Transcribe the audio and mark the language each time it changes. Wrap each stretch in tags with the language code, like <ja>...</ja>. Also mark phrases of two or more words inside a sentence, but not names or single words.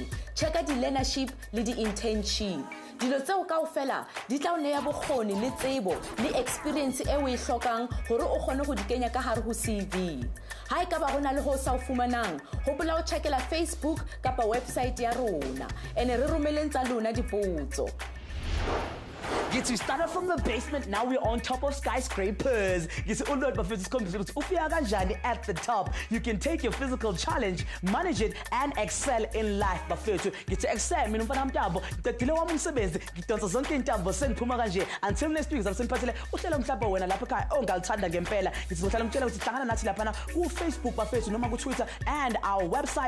<st>Checka di-learnership le di-internship. Dilo tseo kaofela di tla o neya bokgoni le tsebo le experience e o e hlokang hore o kgone go di kenya ka hare ho CV. Ha e ka ba gona le ho sa o fumanang, hopola o checkela Facebook kapa website ya rona ene re romeleng tsa lona dipotso.</st> <en>We started from the basement, now we're on top of skyscrapers. At the top, you can take your physical challenge, manage it, and excel in life. Excel, until next week, Facebook, Twitter, and our website.</en>